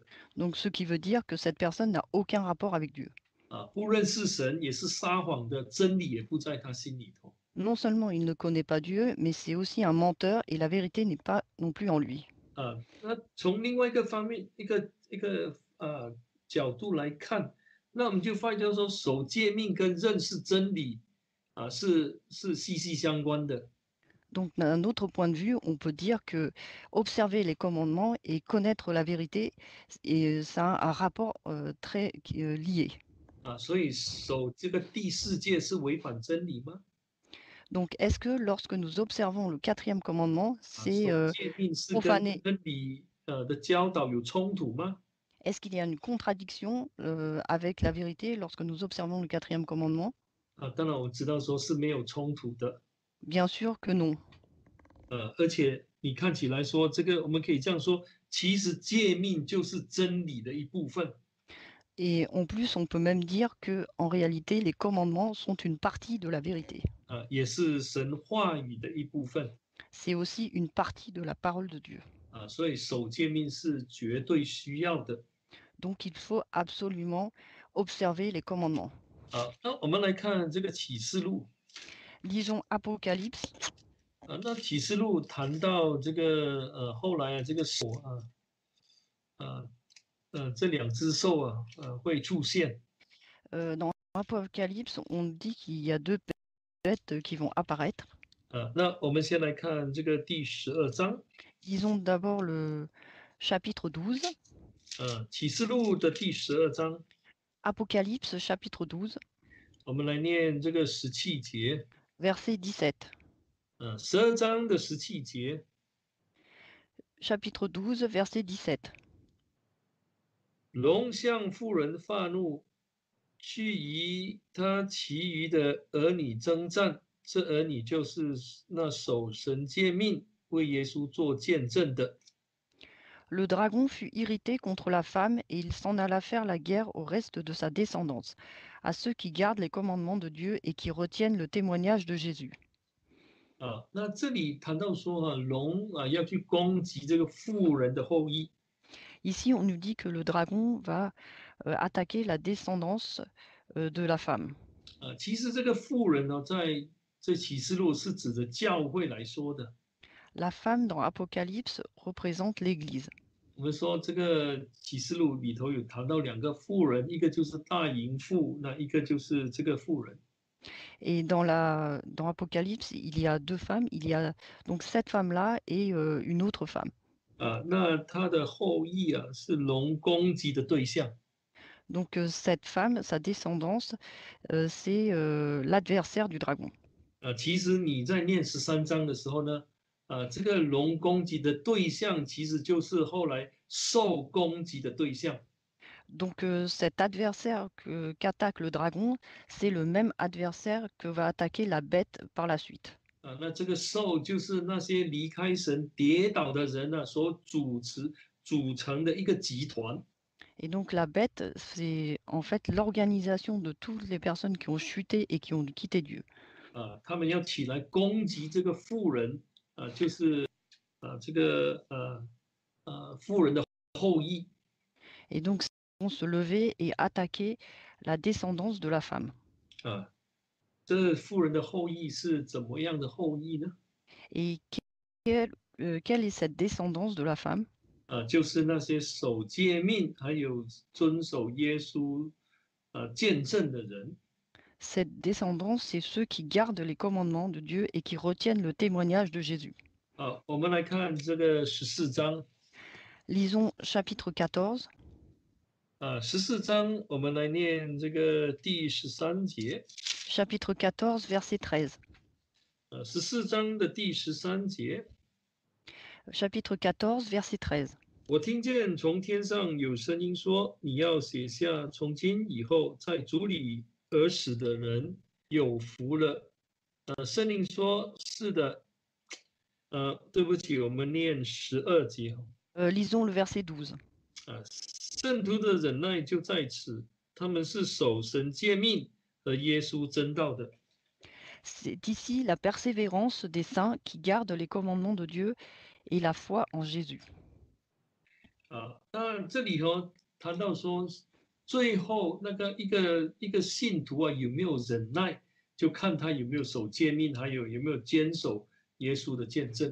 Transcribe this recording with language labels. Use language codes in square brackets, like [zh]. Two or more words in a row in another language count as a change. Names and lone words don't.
[fr] Donc ce qui veut dire que cette personne n'a aucun rapport avec Dieu. [zh] 不认识神也是撒谎的，真理也不在他心里头。 [fr] Non seulement il ne connaît pas Dieu, mais c'est aussi un menteur et la vérité n'est pas non plus en lui. [zh] 那从另外一个方面，一个角度来看，那我们就发现说，守诫命跟认识真理是息息相关的。 [fr] Donc d'un autre point de vue, on peut dire que observer les commandements et connaître la vérité, et ça a un rapport très lié. [zh] 所以守这个第4诫是违反真理吗？ [fr] Donc est-ce que lorsque nous observons le 4e commandement, c'est [zh] 守诫命是跟 profaner? 真理的教导有冲突吗？ [fr] Est-ce qu'il y a une contradiction avec la vérité lorsque nous observons le 4e commandement? [zh] 当然我知道说是没有冲突的。 [fr] Bien sûr que non. [zh] 而且你看起来说这个，我们可以这样说，其实诫命就是真理的一部分。 [fr] Et en plus, on peut même dire que en réalité, les commandements sont une partie de la vérité. [zh] 也是神话语的一部分。 [fr] C'est aussi une partie de la parole de Dieu. [zh] 所以守诫命是绝对需要的。 [fr] Donc il faut absolument observer les commandements. [zh] 那我们来看这个启示录。 [fr] Lisons Apocalypse. [zh] 那启示录谈到这个后来这个手这2只兽会出现。 [fr] Dans Apocalypse, on dit qu'il y a deux bêtes qui vont apparaître. [zh] 那我们先来看这个第12章， [fr] Disons d'abord le chapitre 12, [zh] 启示录的第12章， [fr] Apocalypse chapitre 12, [zh] 我们来念这个17节， [fr] verset 17. [zh] 12章的17节， [fr] Chapitre 12, verset 17. [zh] 龙向妇人发怒，去与他其余的儿女征战，这儿女就是那守神诫命、为耶稣做见证的。 [fr] Le dragon fut irrité contre la femme et il s'en alla faire la guerre au reste de sa descendance, à ceux qui gardent les commandements de Dieu et qui retiennent le témoignage de Jésus. [zh] 那这里谈到说龙要去攻击这个妇人的后裔。 [fr] Ici, on nous dit que le dragon va attaquer la descendance de la femme. [zh] 其实这个妇人呢，在这启示录是指着教会来说的。 [fr] La femme dans Apocalypse représente l'Église. [zh] 我们说这个启示录里头有谈到2个妇人，一个就是大淫妇，那一个就是这个妇人。 [fr] Et dans Apocalypse, il y a deux femmes. Il y a donc cette femme-là et une autre femme. [zh] 那她的后裔是龙攻击的对象。 [fr] Donc cette femme, sa descendance, c'est l'adversaire du dragon. [zh] 其实你在念13章的时候呢，这个龙攻击的对象其实就是后来受攻击的对象。 [fr] Donc cet adversaire qu'attaque le dragon, c'est le même adversaire que va attaquer la bête par la suite. [zh] 那这个受就是那些离开神跌倒的人所组成的一个集团。 [fr] Et donc la bête, c'est en fait l'organisation de toutes les personnes qui ont chuté et qui ont quitté Dieu. [zh] 他们要起来攻击这个妇人，就是这个妇人的后裔。 [fr] Et donc ils vont se lever et attaquer la descendance de la femme. [zh] 这妇人的后裔是怎么样的后裔呢？ [fr] Et quelle est cette descendance de la femme? [zh] 就是那些守诫命还有遵守耶稣见证的人。 [fr] Cette descendance, c'est ceux qui gardent les commandements de Dieu et qui retiennent le témoignage de Jésus. [zh] 我们来看这个14章。 [fr] Lisons chapitre 14. [zh] 14 章我们来念这个第13节。 [fr] Chapitre 14, verset 13. [zh] 14 章的第13节。 [fr] Chapitre 14, verset 13. [zh] 我听见从天上有声音说：“你要写下，从今以后，在主里而死的人有福了。” 圣灵说：“是的。”对不起，我们念12节。 [fr] Lisons le verset 12. [zh] 圣徒的忍耐就在此，他们是守神诫命和耶稣真道的。 [fr] C'est ici la persévérance des saints qui gardent les commandements de Dieu et la foi en Jésus. [zh] 那这里谈到说，最后那个一个信徒有没有忍耐，就看他有没有守诫命，还有没有坚守耶稣的见证。